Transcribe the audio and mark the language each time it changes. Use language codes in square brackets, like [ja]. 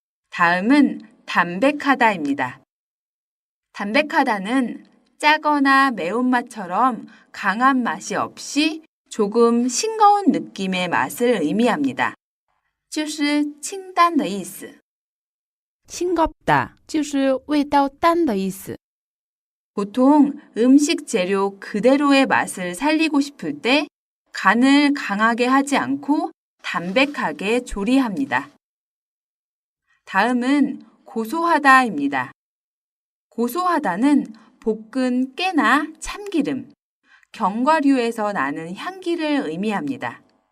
[ko] 다음은 담백하다입니다. 담백하다는 짜거나 매운맛처럼 강한 맛이 없이 조금 싱거운 느낌의 맛을 의미합니다. [zh] 就是清淡的意思. 싱겁다 就是味道淡的意思. [ko] 보통 음식 재료 그대로의 맛을 살리고 싶을 때 간을 강하게 하지 않고 담백하게 조리합니다. 다음은 고소하다입니다. 고소하다는 볶은 깨나 참기름, 견과류에서 나는 향기를 의미합니다.